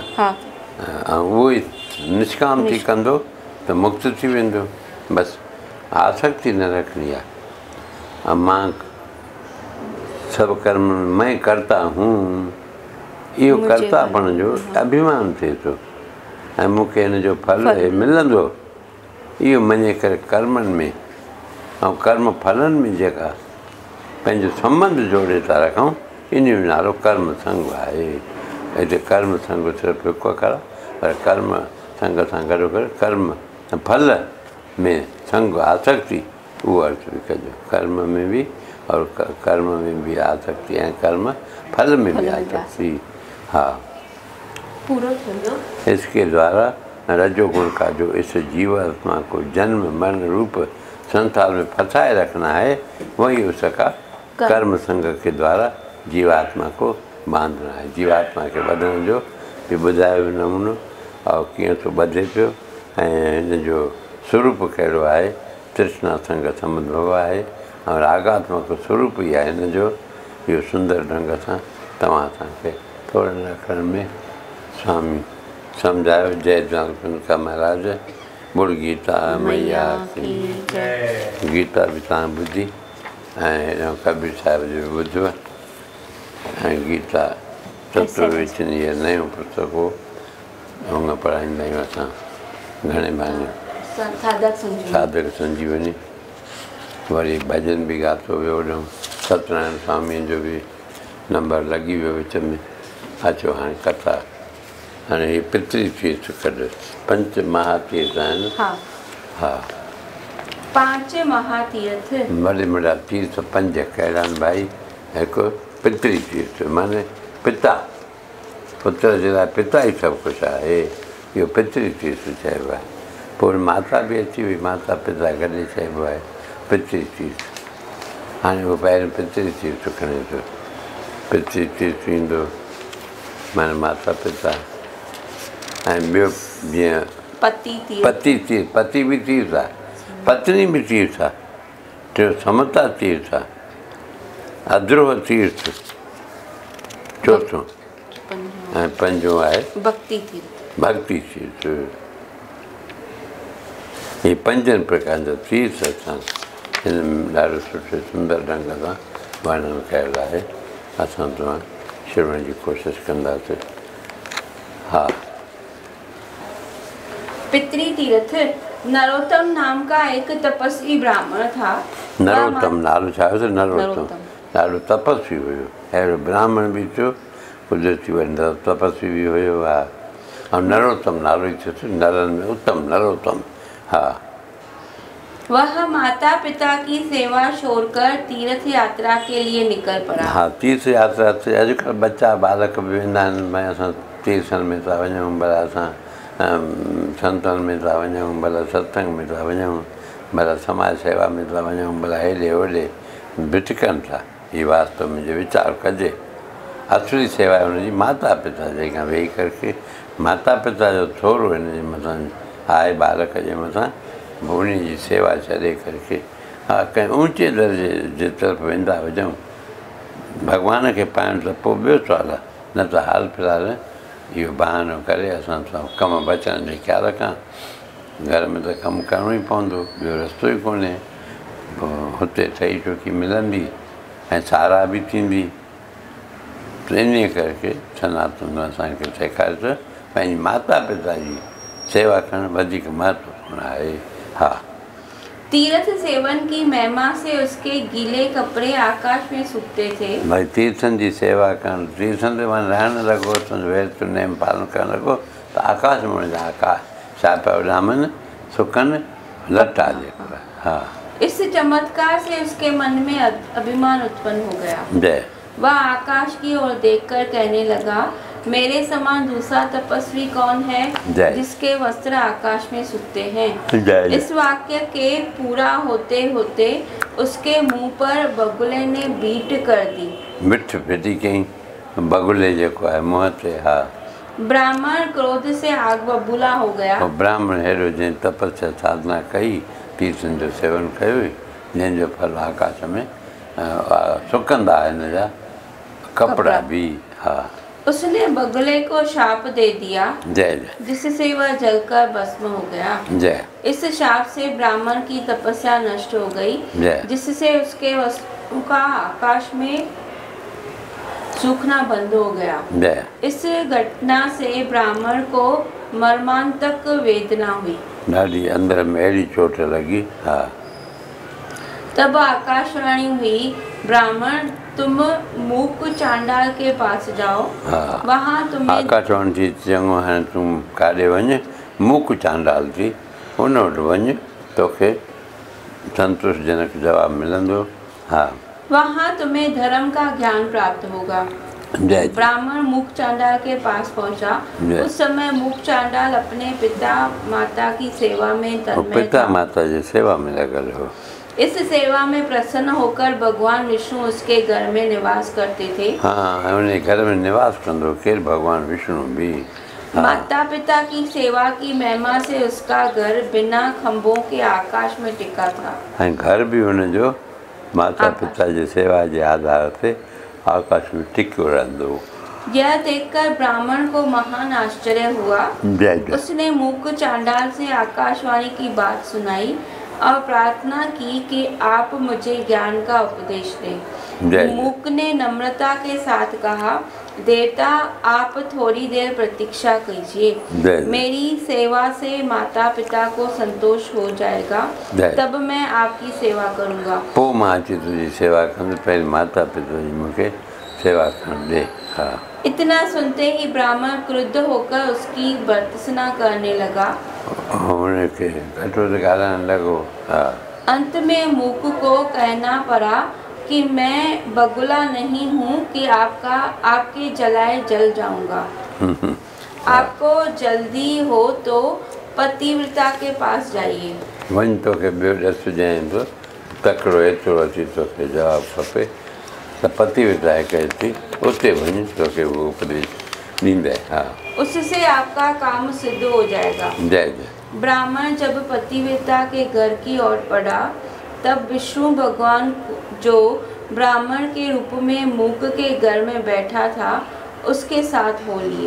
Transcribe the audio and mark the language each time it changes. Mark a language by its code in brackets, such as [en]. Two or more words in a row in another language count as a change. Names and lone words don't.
[sd] हाँ, वो निष्काम थी कंदो तो मुक्त थी वेंदो। बस आसक्ति न रखनी है। अब मां सब कर्म [hi] मैं करता हूँ, [sd] इहो कर्तापण जो अभिमान थे तो मूंखे हिन जो फल मिलंदो, इहो मञे करे कर्मनि में ऐं कर्म फलनि में जेका पंहिंजो संबंध जोड़े था रखूं, इन जो नालो कर्म संग आहे। हिते कर्म संग सिर्फ़ु हिकु अखर, पर कर्म संग सां गॾो गॾु कर्म फल में संग आसक्ति उहो अर्थ बि कजो। [hi] कर्म में भी और कर्म में भी आसक्ति ऐं कर्म फल में भी आसक्ति। हाँ, इसके द्वारा रजोगुण का जो इस जीवात्मा को जन्म मरण रूप संसार में फंसाए रखना है, वही उसका कर्म संग के द्वारा जीवात्मा को बांधना है। [sd] जीवात्मा के बदन जो भी ॿुधायो नमूनो और कीअं थो ॿधे पियो ऐं हिन जो स्वरूप कहिड़ो आहे, तृष्णा संग संबंध आहे और रागात्मक स्वरूप ई आहे हिन जो। इहो सुंदर ढंग सां तव्हां असांखे थोरनि अखरनि में स्वामी सम्झायो। जय जानका महाराज। बुड़ गीता मैया की गीता बि तव्हां ॿुधी ऐं कबीर साहिब जो बि ॿुधो ऐं गीता तत्ववेचन इहा नयो पुस्तक हो, हुन पढ़ाईंदा आहियूं असां घणे भाङे साधक संजीवनी। वरी भॼन बि ॻातो वियो हुओ, सत्यनारायण स्वामीअ जो बि नंबर लॻी वियो विच में। अचो हाणे कथा, हाणे हीअ पितृ तीर्थ कढ, पंच महातीर्थ आहिनि। हा, 5 महातीर्थ वॾे वॾा तीर्थ 5 कहिड़ा आहिनि भाई? हिकु पितृ तीर्थ माने पिता, पुत्र जे लाइ पिता ई सभु कुझु आहे, इहो पितृ तीर्थ चइबो आहे। पोइ माता बि अची वई, माता पिता गॾु चइबो आहे पितृ तीर्थ। हाणे उहो पहिरियों पितृ तीर्थ खणे थो। पितृ तीर्थ ईंदो माना माता पिता, ऐं ॿियो जीअं पति तीर्थ, पति बि तीर्थ आहे, पत्नी बि तीर्थ आहे। टियों समता तीर्थ आहे, अद्रोह तीर्थ चौथों, ऐं पंजो आहे भक्ति तीर्थ। इहे 5 प्रकार जा तीर्थ असां हिन में ॾाढो सुठे सुंदर ढंग सां वर्णन कयल आहे। असां तव्हां श्रवण की कोशिश कंदासीं। हाँ, पितृ तीर्थ। [hi] नरोत्तम नाम का एक तपस्वी ब्राह्मण था। [sd] नरोत्तम नालो छा हुयो? नरोत्तम ॾाढो तपस्वी हुयो। अहिड़ो ब्राह्मण बि थियो, कुदरती वरी तपस्वी बि हुयो। हा, ऐं नरोत्तम नालो ई थियो, नरन में उत्तम नरोत्तम। हाँ, [hi] वह माता पिता की सेवा छोड़कर तीर्थ यात्रा के लिए निकल पड़ा। [sd] हाँ, तीर्थ यात्रा से अॼुकल्ह बच्चा बालक बि वेंदा आहिनि, भई असां तीर्थनि में था वञूं, भला असां संतनि में था वञूं, भला सत्संग में था वञूं, भला समाज सेवा में था वञूं, भला हेॾे होॾे भिटकनि था। हीअ वास्तव में जो वीचार कजे, असली सेवा आहे हुनजी माता पिता जेका वेही करके माता पिता जो थोरो हिन जे मथां आहे बालक जे मथां, उन जी सेवा छॾे करके हा कंहिं ऊचे दर्जे जे तरफ़ वेंदा हुजऊं भॻवान खे पाइण त पोइ ॿियो सुवालु आहे, न त हाल फ़िलहाल इहो बहानो करे असां सां कमु बचण जो ख़्यालु रखां। घर में त कमु करिणो ई पवंदो, ॿियो रस्तो ई कोन्हे। पोइ हुते ठही ठुकी मिलंदी ऐं सारा बि थींदी। त इन करके सनातन असांखे सेखारे थो पंहिंजी माता पिता जी सेवा करणु वधीक महत्वपूर्ण आहे। हा, [hi] तीर्थ सेवन की महिमा से उसके गीले कपड़े आकाश में सूखते थे। [sd] भाई तीर्थनि जी सेवा करणु, तीर्थनि ते वञी रहणु लॻो, वेद नेम पालन करणु लॻो त आकाश में वञी आकाश छा पिया विढ़ामनि, सुकनि लटा जेका। हा, [hi] इस चमत्कार से उसके मन में अभिमान उत्पन्न हो गया। जय। वह आकाश की ओर देखकर कहने लगा, मेरे समान दूसरा तपस्वी कौन है जिसके वस्त्र आकाश में सूखते हैं। इस वाक्य के पूरा होते होते उसके मुंह पर बगुले ने बीट कर दी। [sd] मिठ फिटी कई बगुले जेको आहे मुंह ते। हा, [hi] ब्राह्मण क्रोध से आग बबूला हो गया। [sd] ब्राह्मण हेॾो जंहिं तपस्या साधना कई, तीर्थनि जो सेवन कयो, जंहिंजो फल आकाश में सुकंदा हिन जा कपड़ा भी। हा, [hi] उसने बगुले को शाप दे दिया, जय जय, जिससे वह जलकर भस्म हो गया। जय। इस शाप से ब्राह्मण की तपस्या नष्ट हो गई, जिससे उसके वस्तु का आकाश में सूखना बंद हो गया। जय। इस घटना से ब्राह्मण को मर्मांतक वेदना हुई, [sd] ॾाढी अंदर में अहिड़ी चोट लगी। हा, [hi] तब आकाशवाणी हुई, ब्राह्मण तुम मूक चांडाल के पास जाओ। हाँ, वहाँ तुम्हें [sd] आकाशवाणी थी चङो हाणे तूं काॾे वञ, मूक चांडाल थी हुन वटि वञ, तोखे संतोषजनक जवाब मिलंदो। हा, [hi] वहाँ तुम्हें धर्म का ज्ञान प्राप्त होगा। जय। ब्राह्मण मूक चांडाल के पास पहुँचा। उस समय मूक चांडाल अपने पिता माता की सेवा में तन्मय पिता था। [sd] माता जी सेवा में लगल हो। [hi] इस सेवा में प्रसन्न होकर भगवान विष्णु उसके घर में निवास करते थे। [sd] हाँ, उन्हें घर में निवास कंदो केर, भगवान विष्णु भी। हाँ। [hi] माता पिता की सेवा की महिमा से उसका घर बिना खंभों के आकाश में टिका था। [sd] ऐं घर भी हुनजो माता पिता जी सेवा जे आधार ते आकाश में टिकियो रहंदो। [hi] यह देखकर ब्राह्मण को महान आश्चर्य हुआ। जय जय। उसने मूक चांडाल से आकाशवाणी की बात सुनाई और प्रार्थना की कि आप मुझे ज्ञान का उपदेश दें। मूक ने नम्रता के साथ कहा, देवता आप थोड़ी देर प्रतीक्षा कीजिए, मेरी सेवा से माता पिता को संतोष हो जाएगा, तब मैं आपकी सेवा करूंगा। [sd] पोइ मां अची तुंहिंजी सेवा कंदुसि, पहिरीं माता पिता जी मूंखे सेवा करण दे। हाँ। [hi] इतना सुनते ही ब्राह्मण क्रुद्ध होकर उसकी भर्त्सना करने लगा। [sd] उनके घटो ॻाल्हाइण लॻो। हाँ। [hi] अंत में मूक को कहना पड़ा कि मैं बगुला नहीं हूँ कि आपके जलाए जल जाऊंगा। आपको जल्दी हो तो पतिव्रता के पास जाइए। [sd] वञ तोखे ॿियो ॾस ॾियईं थो, तकिड़ो एतिरो अची तोखे जवाबु खपे त पतिव्रता हिकु थी, उते वञ, तोखे उहो उपदेश ॾींदे। हाँ। [hi] उससे आपका काम सिद्ध हो जाएगा। जय जय। ब्राह्मण जब पतिव्रता के घर की ओर बढ़ा, तब विष्णु भगवान जो ब्राह्मण के रूप में मूक के घर में बैठा था, उसके साथ हो लिए।